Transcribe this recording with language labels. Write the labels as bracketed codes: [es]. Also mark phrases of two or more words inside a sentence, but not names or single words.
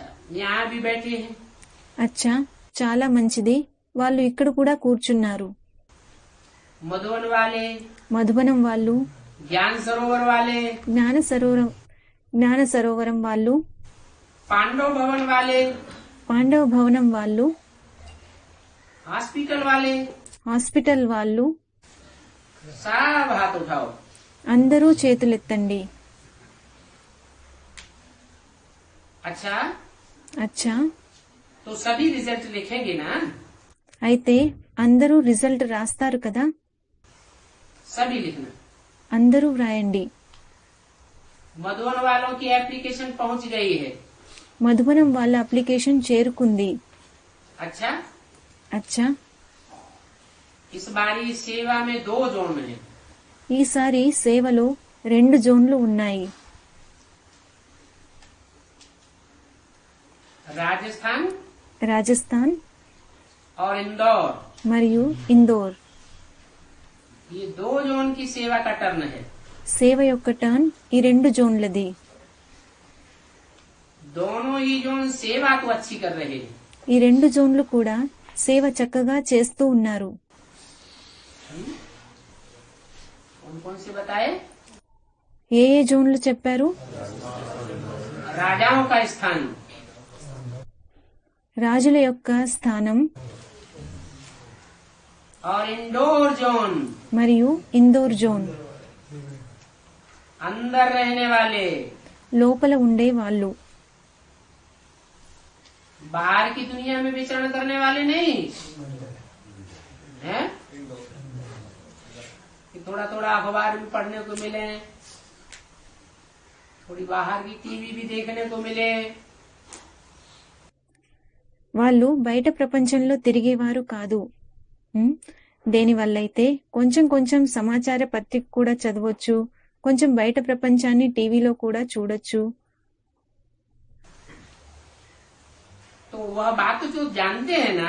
[hi] यहाँ भी बैठे हैं. [te] అచ్చా, చాలా మంచిది. వాళ్ళు ఇక్కడ కూడా కూర్చున్నారు. [hi] मधुबन वाले, [te] మధుబనం వాళ్ళు, [hi] ज्ञान सरोवर वाले, [te] జ్ఞాన సరోవరం వాళ్ళు, [hi] पांडव भवन वाले, [te] పాండవ భవనం వాళ్ళు, [hi] हॉस्पिटल वाले, [te] హాస్పిటల్ వాళ్ళు, [hi] सब हाथ उठाओ. [te] అందరూ చేతులెత్తండి. [hi] अच्छा, [te] అచ్చా, [hi] तो सभी रिजल्ट लिखेंगे ना? [te] అయితే అందరూ రిజల్ట్ రాస్తారు కదా? [hi] सभी लिखना. [te] అందరూ వ్రాయండి. [hi] मधुबन वालों की एप्लीकेशन पहुंच गई है. [te] మధుబనం వాళ్ళ అప్లికేషన్ చేరుకుంది. [hi] अच्छा, [te] అచ్చా, [hi] इस बारी सेवा में 2 जोन है. [te] ఈసారి సేవలో 2 జోన్లు ఉన్నాయి. [hi] राजस्थान [te] రాజస్థాన్ [hi] और इंदौर, [te] మరియు ఇందోర్. [hi] ये 2 जोन की सेवा का टर्न है. [te] సేవ యొక్క టర్న్ ఈ 2 జోన్లది. [hi] दोनों ही जोन सेवा तो अच्छी कर रहे हैं. [te] ఈ 2 జోన్లు కూడా సేవ చక్కగా చేస్తూ ఉన్నారు. [hi] कौन कौन से बताए? [te] ఏ ఏ జోన్లు చెప్పారు? [hi] राजाओं का स्थान, [te] రాజుల యొక్క స్థానం [hi] और इंडोर जोन, [te] మరియు ఇందోర్ జోన్. [hi] अंदर रहने वाले, [te] లోపల ఉండే వాళ్ళు, [hi] बाहर की दुनिया में विचरण करने वाले नहीं है कि थोड़ा थोड़ा अखबार भी पढ़ने को मिले, थोड़ी बाहर की टीवी भी देखने को मिले. [te] వాళ్ళు బయట ప్రపంచంలో తిరిగేవారు కాదు. దేనివల్లైతే కొంచెం కొంచెం సమాచార పత్రిక కూడా చదవచ్చు, కొంచెం బయట ప్రపంచాన్ని టీవీలో కూడా చూడొచ్చు. [hi] तो वह बात जो जानते हैं ना,